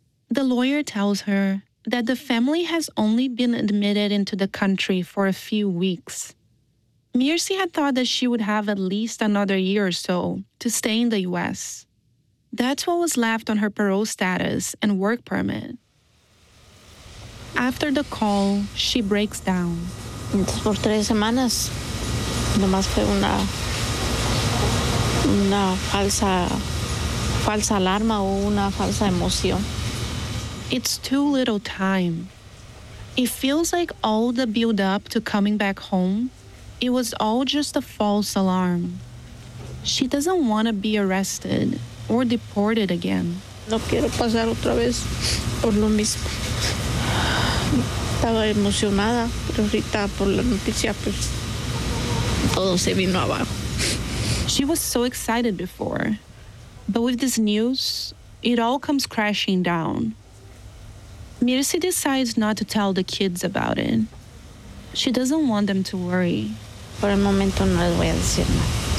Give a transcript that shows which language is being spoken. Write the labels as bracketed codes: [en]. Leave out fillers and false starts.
[en] The lawyer tells her that the family has only been admitted into the country for a few weeks. Mirsi had thought that she would have at least another year or so to stay in the U.S. That's what was left on her parole status and work permit. After the call, she breaks down. [es] Por tres semanas, nomás fue una falsa alarma o una falsa emoción. [en] It's too little time. It feels like all the build-up to coming back home, it was all just a false alarm. She doesn't want to be arrested or deported again. [es] No quiero pasar otra vez por lo mismo. Estaba emocionada, pero ahorita por la noticia, pues, todo se vino abajo. [en] She was so excited before, but with this news, it all comes crashing down. Mirsi decides not to tell the kids about it. She doesn't want them to worry. [es] Por el momento no les voy a decir nada.